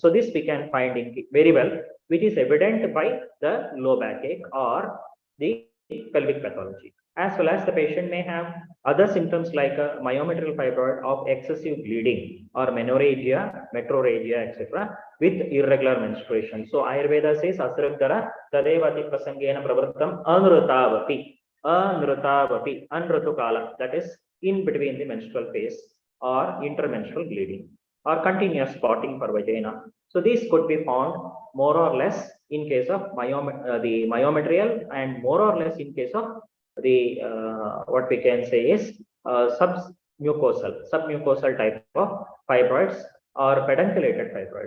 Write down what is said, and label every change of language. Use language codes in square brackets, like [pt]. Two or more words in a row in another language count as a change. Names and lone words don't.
[en] So this we can find in very well, which is evident by the low backache or the pelvic pathology. As well as the patient may have other symptoms like a myometrial fibroid of excessive bleeding, or menorrhagia, metrorrhagia, etc., with irregular menstruation. So Ayurveda says [sa] असृग्दर तदेवाति प्रसङ्गेन प्रवृत्तम् अनृतावति. [en] Anrutukala, that is in between the menstrual phase, or intermenstrual bleeding, or continuous spotting for vagina. So these could be found more or less in case of the myometrial, and more or less in case of the what we can say is submucosal type of fibroids or pedunculated fibroids.